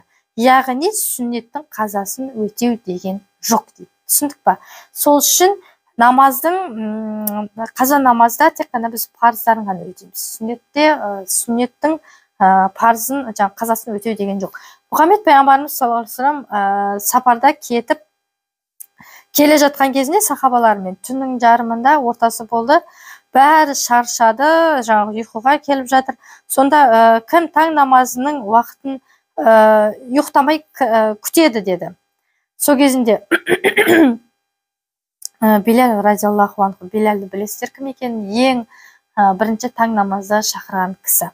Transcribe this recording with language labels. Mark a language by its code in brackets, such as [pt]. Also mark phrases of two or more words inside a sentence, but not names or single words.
[kk] Яғни сүннеттің қазасын өтеу деген жоқ дейді. Түсіндік па? Сол үшін намаздың қаза намазда тек қана біз парыздарын ғана өтейміз. Сүннеттің парызын, қазасын өтеу деген жоқ. Мұхаммед пайғамбарымыз [ar] صلى الله عليه وسلم [kk] сапарда кетіп келе жатқан кезінде сахабалармен түннің жарымында ортасы болды. Бәрі шаршады, ұйқыға келіп жатыр. Сонда кім таң намазының уақытын ұйықтамай күтеді деді. Сол кезінде Билал [ar] رضي الله عنه, [kk] Билалды білесіздер кім екенін, ең бірінші таң намазды шақырған кісі.